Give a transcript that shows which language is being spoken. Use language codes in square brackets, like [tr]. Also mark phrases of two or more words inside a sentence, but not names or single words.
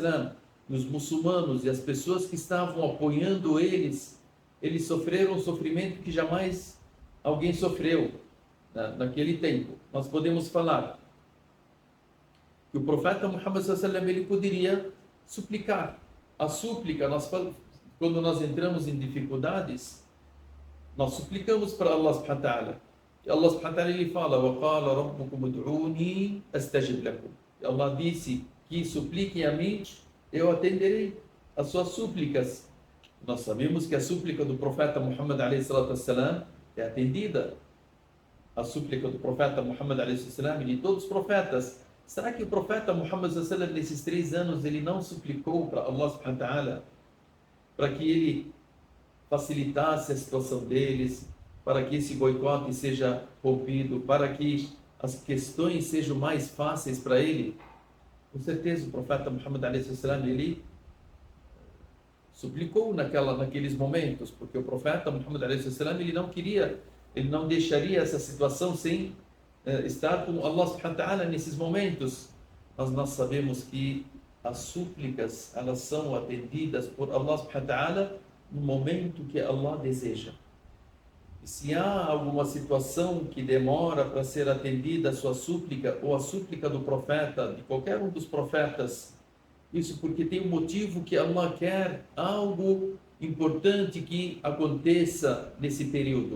[pt] e os muçulmanos e as pessoas que estavam apoiando eles sofreram um sofrimento que jamais alguém sofreu naquele tempo. Nós podemos falar que o profeta Muhammad a.s. ele poderia suplicar. A súplica, quando nós entramos em dificuldades, nós suplicamos para [ar] الله سبحانه وتعالى. [pt] E [ar] الله سبحانه وتعالى [pt] ele fala: [ar] وَقَالَ رَبُّكُمُ ادْعُونِي أَسْتَجِبْ لَكُمْ. [pt] E Allah disse que supliquem a mim, eu atenderei as suas súplicas. Nós sabemos que a súplica do profeta Muhammad a.s. é atendida. A súplica do profeta Muhammad a.s. e de todos os profetas. Será que o profeta Muhammad a.s. nesses 3 anos ele não suplicou para [ar] الله سبحانه وتعالى [pt] para que ele facilitasse a situação deles, para que esse boicote seja rompido, para que as questões sejam mais fáceis para ele? Com certeza o profeta Muhammad a.s. ele suplicou naqueles momentos, porque o profeta Muhammad a.s. ele não deixaria essa situação sem estar com [ar] الله سبحانه وتعالى [pt] nesses momentos. Mas nós sabemos que as súplicas, elas são atendidas por [ar] الله سبحانه وتعالى [pt] no momento que Allah deseja. E se há alguma situação que demora para ser atendida a sua súplica, ou a súplica do profeta, de qualquer um dos profetas, isso porque tem um motivo que Allah quer algo importante que aconteça nesse período.